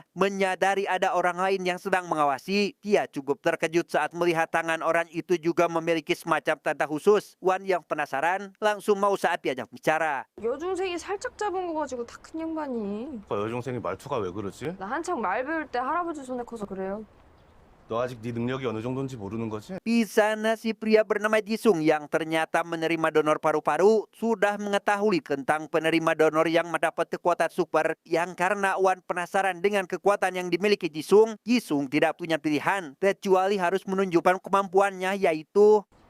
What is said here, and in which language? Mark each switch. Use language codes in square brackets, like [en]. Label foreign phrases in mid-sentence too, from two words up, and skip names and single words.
[id] Menyadari ada orang lain yang sedang mengawasi, dia cukup terkejut saat melihat tangan orang itu juga memiliki semacam tanda khusus. Wan yang penasaran langsung mau saat diajak bicara. [ko] 여중생이 살짝 잡은 거 가지고 다 큰 양반이. 여중생이 말투가 왜 그러지? 나 한창 말 배울 때 할아버지 손에 커서 그래요. 너 아직 네 능력이 어느 정도인지 모르는 거지? [id] Di sana si pria bernama Jisung yang ternyata menerima donor paru-paru sudah mengetahui tentang penerima donor yang mendapat kekuatan super, yang karena Wan penasaran dengan kekuatan yang dimiliki Jisung, Jisung tidak punya pilihan kecuali harus menunjukkan kemampuannya, yaitu